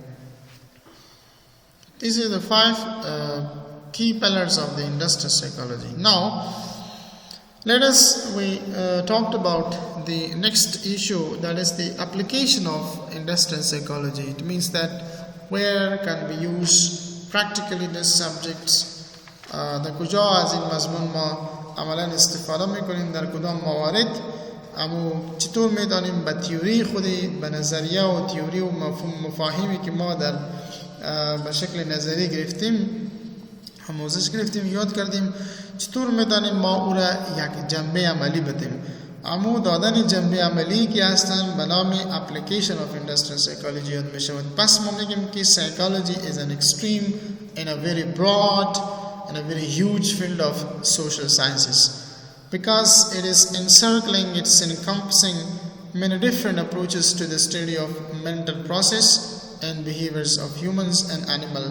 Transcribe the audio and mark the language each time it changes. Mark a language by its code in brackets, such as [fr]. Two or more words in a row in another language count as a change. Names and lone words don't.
[en] These are the 5 key pillars of the industrial psychology. Now, we talked about the next issue, that is the application of industrial psychology. It means that where can we use practically this subjects [fa] در کجا از این مضمون ما عملا استفاده میکنیم، در کدام موارد، اما چطور میدانیم به تیوری خودی، به نظریه و تیوری و مفاهیمی که ما در به شکل نظری گرفتیم، آموزش گرفتیم، یاد کردیم، چطور میدانیم ما او را یک جنبه عملی بدیم. اما دادن جنبه عملی که هستن به نام [en] application of industrial psychology [fa] یاد می شود. پس ما میگیم که [en] psychology is an extreme in a very broad and a very huge field of social sciences, because it is encircling, it's encompassing many different approaches to the study of mental process and behaviors of humans and animals.